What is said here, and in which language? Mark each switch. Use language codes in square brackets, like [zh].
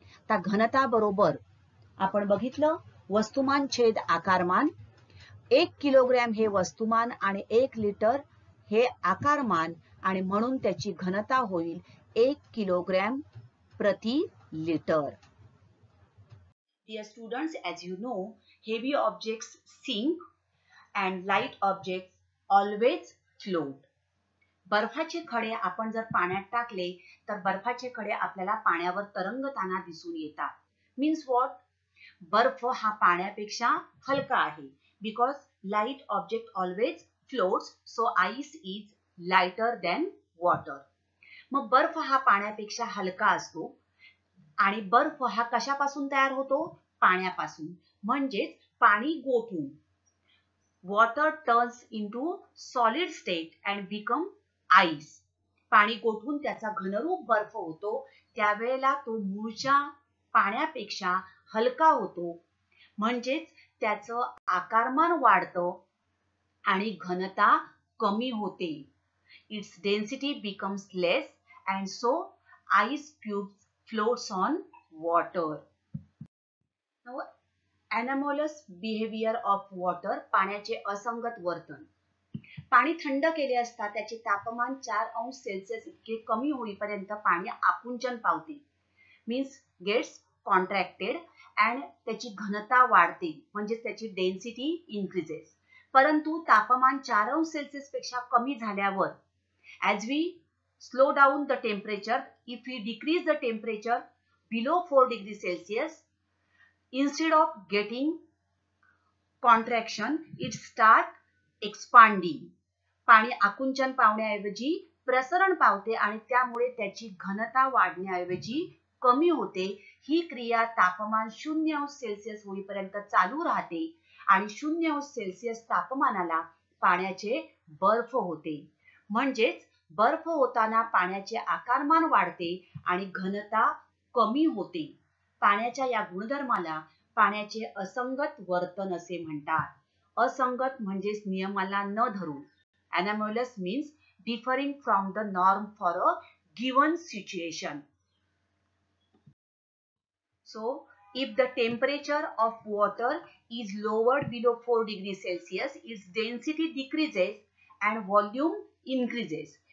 [mr] तर घनता बरोबर आपण बघितलं वस्तुमान छेद आकारमान. 1 किलोग्रॅम हे वस्तुमान आणि 1 लिटर हे आकारमान आणि म्हणून त्याची घनता होईल 1 किलोग्रॅम प्रति litre. [en] Dear students, as you know, heavy objects sink and light objects always float. [mr] बर्फाचे खडे आपण जर पाण्यात टाकले तर बर्फाचे खडे आपल्याला पाण्यावर तरंगताना दिसून येतात. [en] Means what? [mr] बर्फ हा पाण्यापेक्षा हलका आहे. [en] Because light object always floats, so ice is lighter than water. [mr] मग बर्फ हा पाण्यापेक्षा हलका असतो आणि बर्फ हा कशापासून तयार होतो? पाण्यापासून. म्हणजेच पाणी गोठून [en] Water turns into solid state and become ice. [mr] पाणी गोठून त्याचा घनरूप बर्फ होतो. त्यावेळेला तो मूळच्या पाण्यापेक्षा हलका होतो. म्हणजेच त्याचं आकारमान वाढतं आणि घनता कमी होते. [en] Its density becomes less and so ice cubes floats on water. Now, anomalous behavior of water, [mr] पाण्याचे असंगत वर्तन. पाणी थंड केले असता त्याचे तापमान 4 अंश सेल्सिअस इतके कमी होईपर्यंत पाणी आकुंचन पावते. [en] means gets contracted and [mr] त्याची घनता वाढते, म्हणजे त्याची [en] Density increases. [mr] परंतु तापमान 4 अंश सेल्सिअस पेक्षा कमी झाल्यावर [en] as we slow down the temperature, if we decrease the temperature below 4 degrees Celsius, instead of getting contraction, it start expanding. [mr] पाणी आकुंचन पावण्याऐवजी प्रसरण पावते आणि त्यामुळे त्याची घनता वाढण्याऐवजी कमी होते. ही क्रिया तापमान 0 अंश सेल्सिअस होईपर्यंत चालू राहते आणि 0 अंश सेल्सिअस तापमानाला पाण्याचे बर्फ होते. म्हणजेच बर्फ होताना पाण्याचे आकारमान वाढते आणि घनता कमी होते. पाण्याच्या या गुणधर्माला पाण्याचे असंगत वर्तन असे म्हणतात. असंगत म्हणजेच नियमाला न धरून. [en] Anomalous means differing from the norm for a given situation. So, if the temperature of water is lowered below 4 degrees Celsius, its density decreases and volume increases.